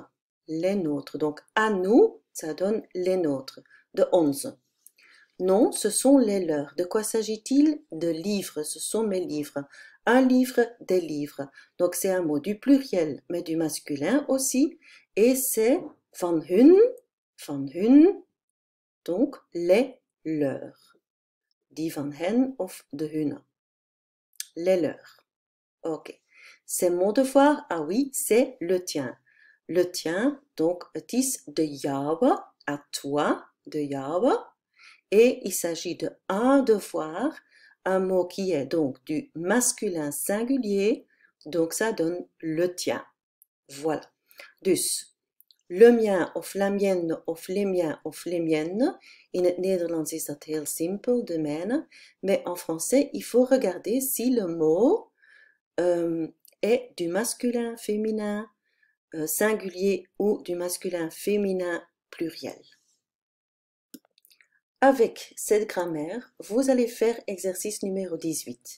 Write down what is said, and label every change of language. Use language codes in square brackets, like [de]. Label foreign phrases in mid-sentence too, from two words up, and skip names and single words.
[fr] Les nôtres. Donc, à nous, ça donne les nôtres, de onze. Non, ce sont les leurs. De quoi s'agit-il? De livres. Ce sont mes livres. Un livre, des livres. Donc, c'est un mot du pluriel, mais du masculin aussi. Et c'est [nl] van hun, [fr] donc les leurs. [nl] Die van hen of de hunne. [fr] Les leurs. Ok. C'est mon devoir? Ah oui, c'est le tien. Le tien, donc [nl] het is de jouwe, [fr] à toi, [nl] de jouwe. [fr] Et il s'agit de un devoir, un mot qui est donc du masculin singulier, donc ça donne le tien. Voilà. Dus, le mien of la mienne of les miens of les miennes. [nl] In het Nederlands is dat heel simpel, de mijne. [fr] Mais en français, il faut regarder si le mot est du masculin féminin singulier ou du masculin féminin pluriel. Avec cette grammaire, vous allez faire exercice numéro 18.